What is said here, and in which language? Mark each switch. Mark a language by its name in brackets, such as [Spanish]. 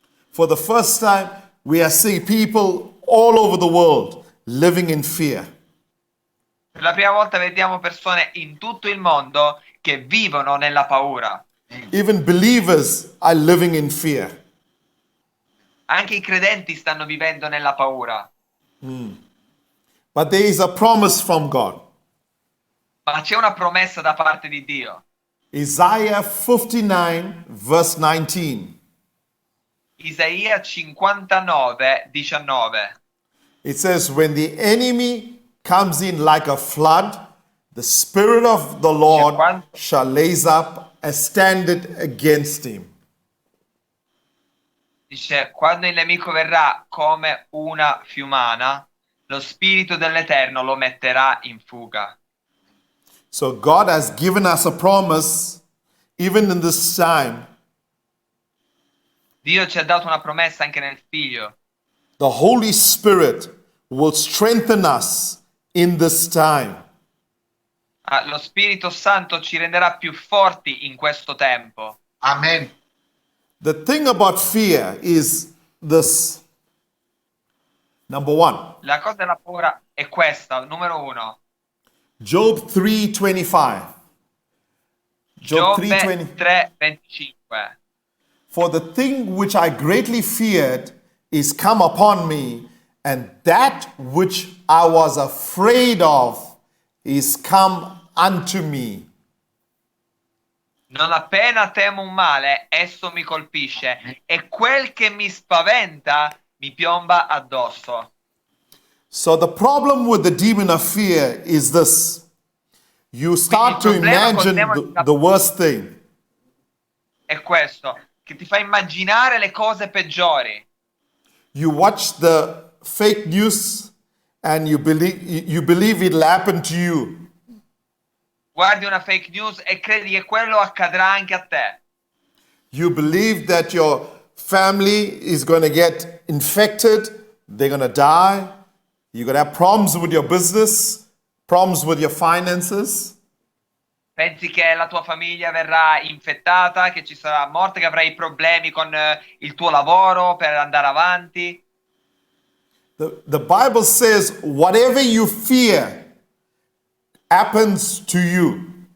[English] For the first time, we are seeing people all over the world living in fear. [Italian] Per la prima volta vediamo persone in tutto il mondo che vivono nella paura. [English] Even believers are living in fear. [Italian] Anche i credenti stanno vivendo nella paura. [English] But there is a promise from God. [Italian] Ma c'è una promessa da parte di Dio. [English] Isaiah 59, verse 19. [Italian] Isaia 59, 19. [English] It says, when the enemy comes in like a flood, the Spirit of the Lord shall raise up a standard against him. [Italian] Dice, quando il nemico verrà come una fiumana, lo Spirito dell'Eterno lo metterà in fuga. [English] So God has given us a promise, even in this time. [Italian] Dio ci ha dato una promessa anche nel Figlio. [English] The Holy Spirit will strengthen us in this time. [Italian] Lo Spirito Santo ci renderà più forti in questo tempo. [English] Amen. The thing about fear is this. Number one, [Italian] La cosa della paura è questa, numero uno. [English] Job 3:25. Job [Italian] Giobbe 3:20. [English] 3:25. For the thing which I greatly feared is come upon me, and that which I was afraid of is come unto me. [Italian] Non appena temo un male, esso mi colpisce, e quel che mi spaventa mi piomba addosso. [English] So the problem with the demon of fear is this. You start to [Italian] Quindi il problema col [English] imagine [Italian] demone [English] the worst thing. [Italian] È questo, che ti fa immaginare le cose peggiori. [English] You watch the fake news and you believe it'll happen to you. [Italian] Guardi una fake news e credi che quello accadrà anche a te. [English] You believe that your family is going to get infected, they're going to die, you're going to have problems with your business, problems with your finances. [Italian] Pensi che la tua famiglia verrà infettata, che ci sarà morte, che avrai problemi con il tuo lavoro per andare avanti. [English] The Bible says, whatever you fear happens to you.